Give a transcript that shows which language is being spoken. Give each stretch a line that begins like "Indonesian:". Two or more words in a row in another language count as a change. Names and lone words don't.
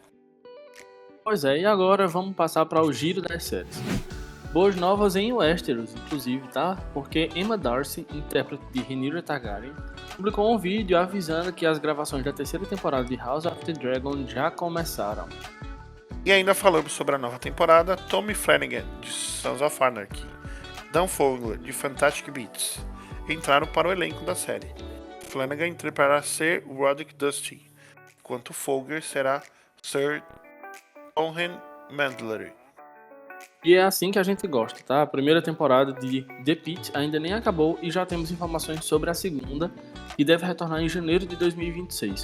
Portuguese: Pois é, e agora vamos passar para o giro das séries. Boas novas em Westeros, inclusive, tá? Porque Emma Darcy, intérprete de Rhaenyra Targaryen, publicou um vídeo avisando que as gravações da terceira temporada de House of the Dragon já começaram. E ainda falamos sobre a nova temporada. Tommy Flanagan, de Sons of Anarchy, Dan Fogler, de Fantastic Beasts, entraram para o elenco da série. Flanagan interpretará Sir Roderick Dusty, enquanto Fogler será Sir Townsend Mandlery. E é assim que a gente gosta, tá? A primeira temporada de The Pitt ainda nem acabou e já temos informações sobre a segunda, que deve retornar em janeiro de 2026.